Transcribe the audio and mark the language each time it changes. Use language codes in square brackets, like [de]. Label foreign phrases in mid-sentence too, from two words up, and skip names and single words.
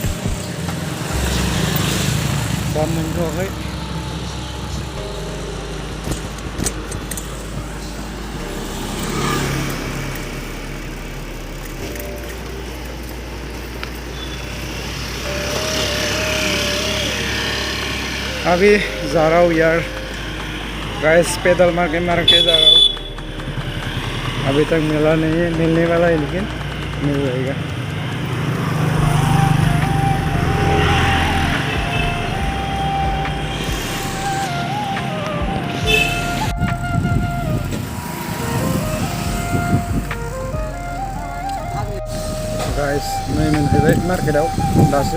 [brx] दा मोनथ'वाखै। [hi] अभी जा रहा हूँ यार गाइस, पैदल मार के जा रहा हूँ। अभी तक मिला नहीं है, मिलने वाला है लेकिन मिल जाएगा। [brx] गाइस नै मोनफैबाय मार्केटाव दासो।